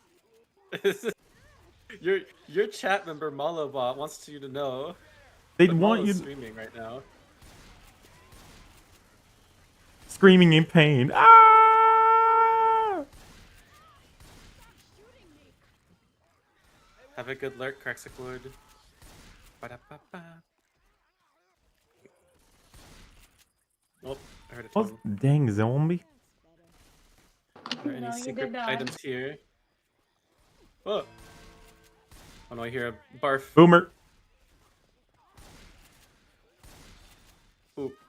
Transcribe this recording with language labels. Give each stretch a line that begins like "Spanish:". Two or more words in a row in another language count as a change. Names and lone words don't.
English: Your chat member MalO bot wants you to know. They'd But want MalO's you streaming right now. screaming in pain. Ah! Have a good lurk, Crexicwood. Ba-da-ba-ba. Oh, I heard a Oh, tongue. dang zombie! Are there any No, you secret did not. items here? Oh. Oh no, I hear a barf. Boomer. Oop.